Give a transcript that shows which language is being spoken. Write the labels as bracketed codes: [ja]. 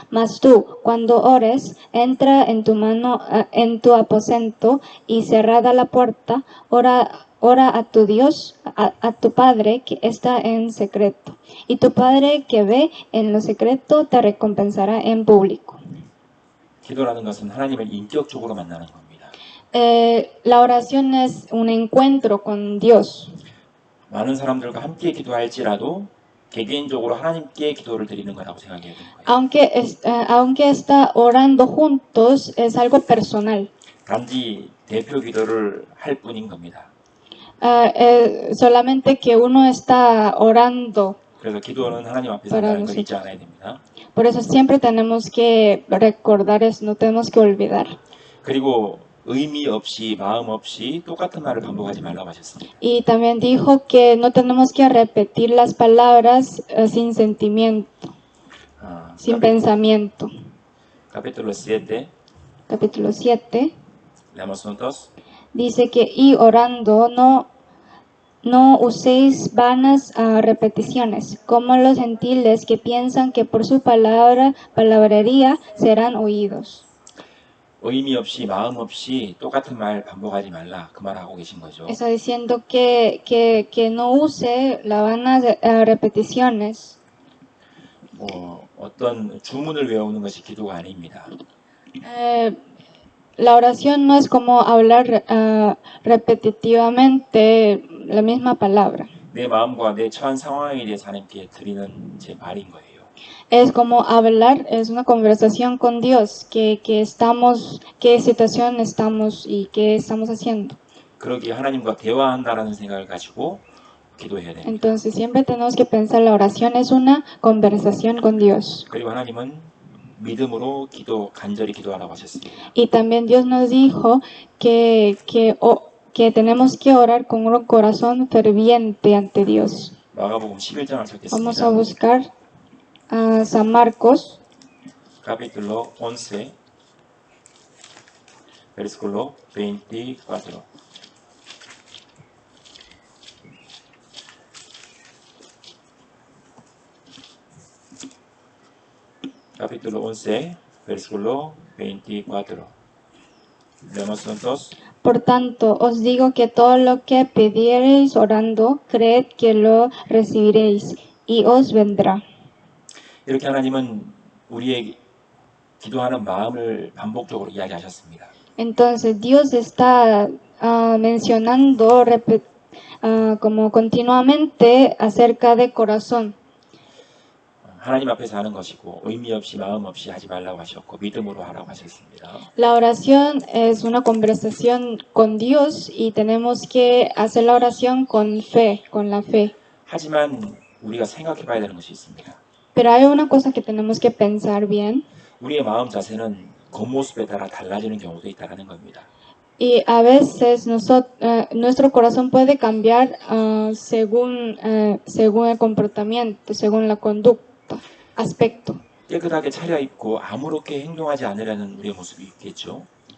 [es] Mas tú, cuando ores, entra en tu aposento y cerrada la puerta, ora a tu Dios, a tu Padre que está en secreto. Y tu Padre que ve en lo secreto te recompensará en público. [ko] 기도라는 것은 하나님을 인격적으로 만나는 겁니다. [es] La oración es un encuentro con Dios. [ko] 많은 사람들과 함께 기도할지라도 개개인적으로 하나님께 기도를 드리는 거라고 생각해야 되는 거예요. [es] Aunque está orando juntos, es algo personal. [ko] 단지 대표 기도를 할 뿐인 겁니다. [es] Solamente que uno está orando. [ko] 그래서 기도는 하나님 앞에서 한다는 걸 잊지 않아야 됩니다. [es] Por eso siempre tenemos que recordar eso, no tenemos que olvidar. [ko] 그리고 의미 없이 마음 없이 똑같은 말을 반복하지 말라고 하셨습니다. [es] Y también dijo que no tenemos que repetir las palabras sin sentimiento, sin pensamiento. Capítulo 7. Capítulo 7. Leamos juntos. Dice que y orando no uséis vanas repeticiones, como los gentiles que piensan que por su palabrería serán oídos. [ko] 의미 없이 마음 없이 똑같은 말 반복하지 말라 그 말 하고 계신 거죠. [es] Está diciendo que no use las vanas repeticiones. [ko] 어떤 주문을 외우는 것이 기도가 아닙니다. [es] La oración no es como hablar repetitivamente la misma palabra. [ko] 내 마음과 내 처한 상황에 대해서 하나님께 드리는 제 말인 거예요. [es] Es como hablar, es una conversación con Dios, qué situación estamos y qué estamos haciendo. [ko] 그러기에 하나님과 대화한다라는 생각을 가지고 기도해야 됩니다. [es] Entonces siempre tenemos que pensar la oración es una conversación con Dios. [ko] 그리고 하나님은 믿음으로 간절히 기도하라고 하셨습니다. [es] Y también Dios nos dijo que tenemos que orar con un corazón ferviente ante Dios. [ko] 마가복음 11장을 찾겠습니다. [es] Vamos a buscar a San Marcos. Capítulo 11, versículo 24. Capítulo 11, versículo 24. Leemos juntos. Por tanto, os digo que todo lo que pidiereis orando, creed que lo recibiréis y os vendrá. [ko] 이렇게 하나님은 우리의 기도하는 마음을 반복적으로 이야기하셨습니다. [es] Entonces, Dios está mencionando como continuamente acerca de corazón. [ko] 하나님 앞에서 하는 것이고 의미 없이 마음 없이 하지 말라고 하셨고 믿음으로 하라고 하셨습니다. [es] La oración es una conversación con Dios y tenemos que hacer la oración con fe, con la fe. [ko] 하지만 우리가 생각해 봐야 되는 것이 있습니다. [es] Pero hay una cosa que tenemos que pensar bien. [ko] 우리의 마음 자세는 겉모습에 따라 달라지는 경우도 있다는 겁니다. [es] Y a veces nuestro corazón puede cambiar según el comportamiento, según la conducta, aspecto. [ko] 깨끗하게 차려입고 아무렇게 행동하지 않으려는 우리의 모습이 있겠죠.